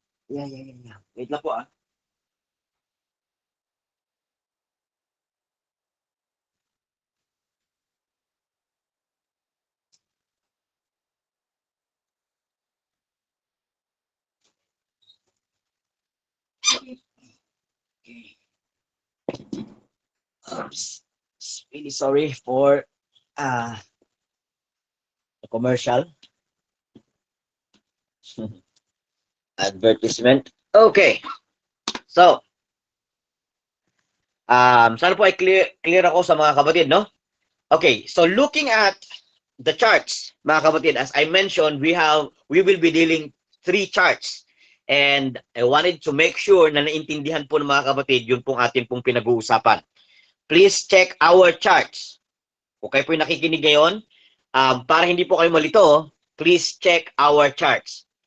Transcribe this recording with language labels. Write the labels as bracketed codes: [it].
[en] Yeah. Wait [tl] lang po, [en] Okay. Oops. Really sorry for the commercial advertisement. Okay. [tl] So, sana po ay clear ako sa mga kapatid, no? [en] Okay, so looking at the charts, [tl] mga kapatid, [en] as I mentioned, we will be dealing 3 charts. And I wanted to make sure [tl] na naintindihan po ng mga kapatid yun pong ating pong pinag-uusapan. [en] Please check our charts. [tl] Okay po yung nakikinig ngayon, para hindi po kayo malito, [en] please check our charts.